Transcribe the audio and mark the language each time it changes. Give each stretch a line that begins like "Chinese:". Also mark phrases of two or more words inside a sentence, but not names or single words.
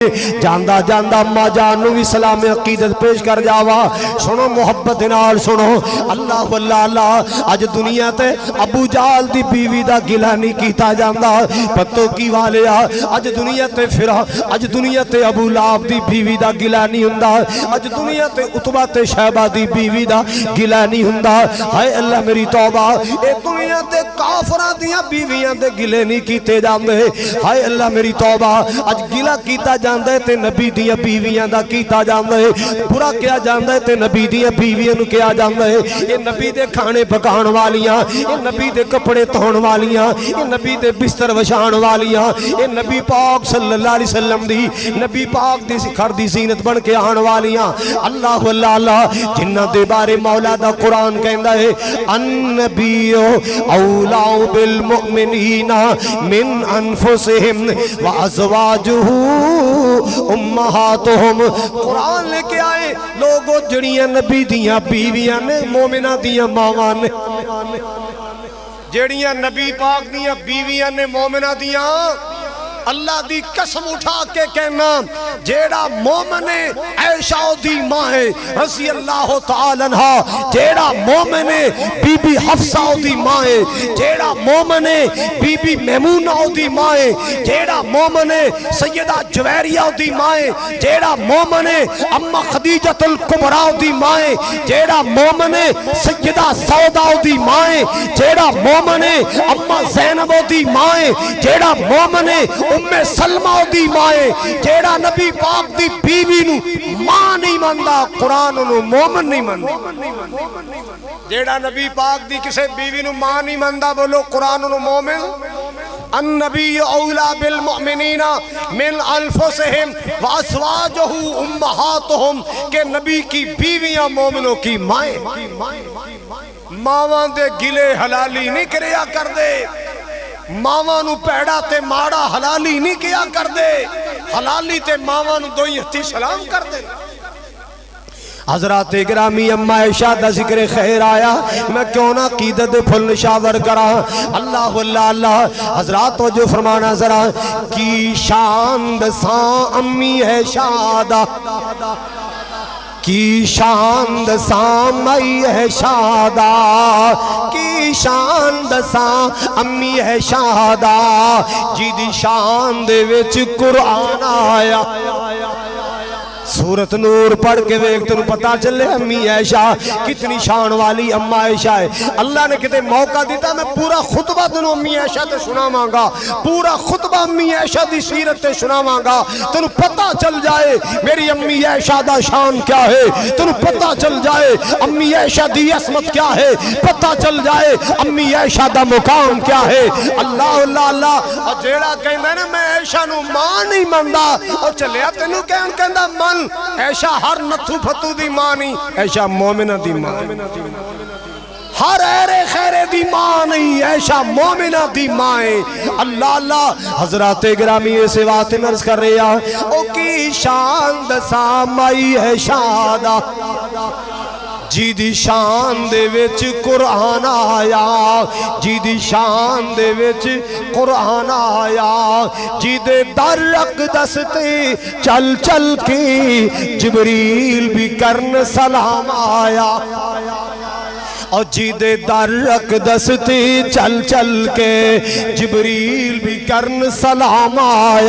Punjabi: جاندہ جاندہ اما جان نو بھی سلام عقیدت پیش کر جاوا. سنو محبت نال سنو. اللہ واللہ اللہ اج دنیا تے ابو جال دی بیوی دا گلہ نہیں کیتا جاندہ. پتو کی والیا اج دنیا تے اج دنیا تے ابو لہب دی بیوی دا گلہ نہیں ہوندا. اج دنیا تے عتبہ تے شیبہ دی بیوی دا گلہ نہیں ہوندا. ہائے اللہ میری توبہ اے دنیا تے کافراں دیاں بیویاں دے گلے نہیں کیتے جاندے. ہائے اللہ میری توبہ اج گلہ کیتا جاندے تے نبی دیاں بیویاں دا کیتا جاندے. برا کیا جاندے تے نبی دیاں بیویاں نو کیا جاندے. یہ نبی دے کھانے پکان والیاں, یہ نبی دے کپڑے دھون والیاں, یہ نبی دے بستر وچھان والیاں, یہ نبی پاک صلی اللہ علیہ وسلم دی نبی پاک دی گھر دی زینت بن کے آن والیاں. اللہ اللہ اللہ جنہ دے بارے مولا دا قرآن کہندا ہے
Arabic: النبی اولا بالمؤمنین من انفسہم وازواجہ امہاتہم.
Punjabi: قرآن لے کے آئے لوگو جڑیاں نبی دیاں بیویاں نے مومنہ دیاں ماواں نے, جڑیاں نبی پاک دیاں بیویاں نے مومنہ دیاں. اللہ دی قسم اٹھا کے کہنا جیڑا مومن عائشہ دی ماں ہے رضی اللہ تعالی عنہ, جیڑا مومن بی بی حفصہ دی ماں ہے, جیڑا مومن بی بی میمونہ دی ماں ہے, جیڑا مومن سیدہ جویریہ دی ماں ہے, جیڑا مومن اما خدیجۃ الکبریٰ دی ماں ہے, جیڑا مومن سیدہ سودا دی ماں ہے, جیڑا مومن اما زینب دی ماں ہے, جیڑا مومن ام سلمہ دی مائے, جیڑا نبی پاک دی بیوی نو ماں نہیں ماندا قرآن نو مومن نہیں ماندا. جیڑا نبی پاک دی کسے بیوی نو ماں نہیں ماندا بولو قرآن نو مومن.
Arabic: النبی اولا بالمؤمنین من انفسہم وازواجہ امہاتہم
Urdu: کہ نبی کی بیویاں مومنوں کی مائیں.
Punjabi: ماواں دے گلے حلالی نہیں کریا کر دے, ماواں نو پیڑا تے ماڑا حلالی نہیں کیا کر دے, حلالی تے ماواں نو دوئی ہتھی سلام کر دے. حضرات گرامی اما عائشہ دا ذکر خیر آیا, میں کیوں نہ عقیدت پھل نشاور کرا. اللہ اللہ اللہ حضرات تو جو فرمانا ذرا کی شان دساں امی عائشہ دا, کی شان دساں مئی عائشہ دا, کی شان دساں امی عائشہ دا, جی دی شان دے وچ قرآن آیا. سورت نور پڑھ کے ویک تنو پتا چلے امی عائشہ کتنی شان والی اما عائشہ ہے. اللہ نے کتے موقع دیتا میں پورا خطبہ تنو امی عائشہ تے سنا مانگا, پورا خطبہ امی عائشہ دی سیرت تے سنا مانگا, تنو پتا چل جائے میری امی عائشہ دا شان کیا ہے, تنو پتا چل جائے امی عائشہ دی عصمت کیا ہے, پتا چل جائے امی عائشہ دا مقام کیا ہے. اللہ اللہ اللہ اور جیڑا کہندہ نا میں عائشہ نو ماں نہیں ماندا اور چلیا تنو کہندہ من عائشہ ہر نتھو پھتو دی ماں نہیں, عائشہ مومنہ دی ماں, ہر ایرے خیرے دی ماں نہیں, عائشہ مومنہ دی ماں. اللہ اللہ حضرات گرامی ایسے بات مرز کر رہے ہیں او کی شان دساں مائی عائشہ دا, جی دی شان دے وچ قرآن آیا, جی دی شان دے وچ قرآن آیا, جی دے در اقدس تے چل چل کے جبریل بھی کرن سلام آیا, اور جی دے در اقدس تے چل چل کے جبریل بھی کرن سلام آیا.